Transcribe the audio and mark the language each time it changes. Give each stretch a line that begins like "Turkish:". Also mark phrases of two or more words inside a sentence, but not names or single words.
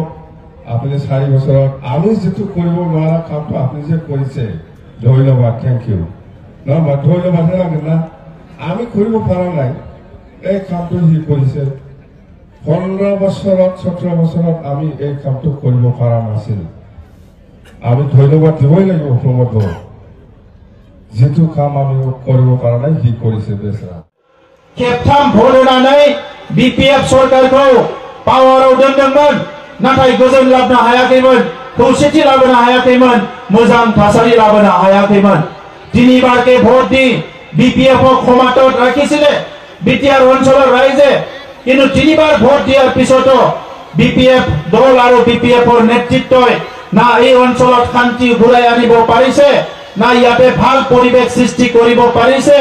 Assamese: আপুনি 4 বছৰত আমি যিটো কৰিব নোৱাৰা কামটো আপুনি যে কৰিছে ধন্যবাদ
English: thank you
Assamese: ধন্যবাদ লাগে না আমি কৰিব পৰা নাই এই কামটো সি কৰিছে 15 বছৰত 17 বছৰত আমি এই কামটো কৰিব পৰা নাছিল আমি ধন্যবাদ দিবই লাগিব প্ৰমোদ বড়ো যিটো কাম আমি কৰিব পৰা নাই সি কৰিছে বেচৰা
Bodo: खेबथाम भोट होनानै बिपिएफ सरकारखौ पावाराव दोनदोंमोन नाथाय गोजोन लाबोनो हायाखैमोन खौसेथि लाबोनो हायाखैमोन मोजां थासारि लाबोनो हायाखैमोन
Assamese: তিনিবাৰকে ভোট দি বিপিএফক ক্ষমতাত ৰাখিছিলে বিটিআৰ অঞ্চলৰ ৰাইজে কিন্তু তিনিবাৰ ভোট দিয়াৰ পিছতো বিপিএফ দল আৰু বিপিএফৰ নেতৃত্বই না এই অঞ্চলত শান্তি ঘূৰাই আনিব পাৰিছে না ইয়াতে ভাল পৰিৱেশ সৃষ্টি কৰিব পাৰিছে